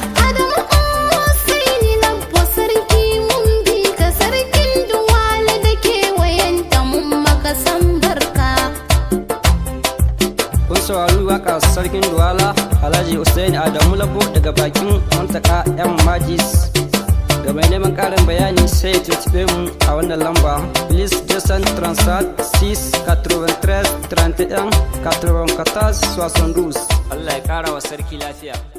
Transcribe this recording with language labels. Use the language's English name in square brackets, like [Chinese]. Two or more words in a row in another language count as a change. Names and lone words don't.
[Hausa] Adamu Usaini Labbo sarki mun bi ka sarkin Duwala da kewayenta mun maka san barka. Kun saurari waƙa Sarkin Duwala, Alhaji Hussein Adamu Labo daga bakin Muntaka M Majis. Ga mai neman ƙarin bayani sai ya tuntuɓe mu a wannan lamba. [English] Please, [French] deux cent trente-sept, six quatre-vingt-treize, trente et un, quatre-vingt-quatorze. [Hausa] Allah ya ƙara wa sarki lafiya.